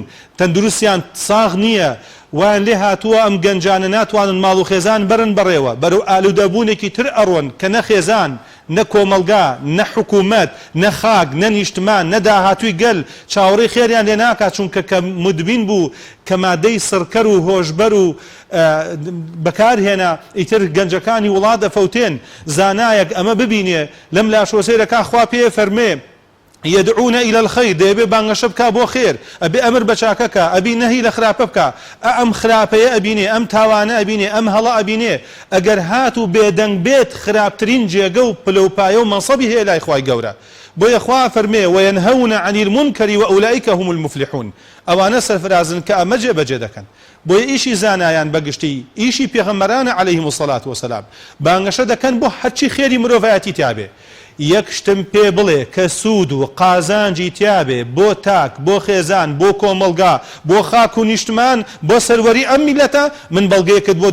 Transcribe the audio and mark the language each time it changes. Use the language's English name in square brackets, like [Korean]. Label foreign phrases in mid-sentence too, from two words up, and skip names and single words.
[Central Kurdish] تەندروستیان ساغ نییە وان لێ هاتووە ئەم گەنجانە ناتوانن ماڵ و خێزان بەرن بەڕێوە بەرەو ئالوودەبوونێکی تر ئەڕۆن کە نە خێزان نە کۆمەلگا نە حکوومەت نە خاک نە نیشتمان نە داهاتووی گەل چاوەڕێی خێریان لێ ناکات چونکە کە مدبین بوو کە مادەی سڕکەر و هۆشبەر و بەکارهێنا ئیتر گەنجەکانی وڵات دەفەوتێن زانایەک ئەمە ببینێ لەم لاشۆسەیرەکە خوا پێ فەرمێ [Arabic] يدعون إلى الخير [Central Kurdish] دەبێ بانگەشە بکا بۆ خێر ئەبێ ئەمر بە چاکەکە ئەبی نەهی لە خراپە بکە ئەم خراپەیە ئەبینێ ئەم تاوانە ئەبینێ ئەم هەڵە ئەبینێ ئەگەر هات و بێدەنگ بێت خراپترین جێگە و پلەپایە و مەنسەبی هەیە لای خوای گەورە بۆیە خوا فەرمێ [Arabic] وينهون عن المنكر وأولئك هم المفلحون [Central Kurdish] ئەوانە سەرفرازن کە ئەمە جێبەجێ دەکەن بۆیە ئیشی زانایان بەگشتی ئیشی پێغەمبەرانە [Arabic] عەلەیهیمو الصەلاة وەسەلام [Central Kurdish] بانگەشە دەکەن بۆ هەرچی خێری مرۆڤایەتی تیابێ یەک شتم پێ بڵێ کە سوود و قازانجی تیابێ بۆ تاک بۆ خێزان بۆ کۆمەلگا بۆ خاک و نیشتمان بۆ سەروەری ئەم میلەتە من بەڵگەیەکت بۆ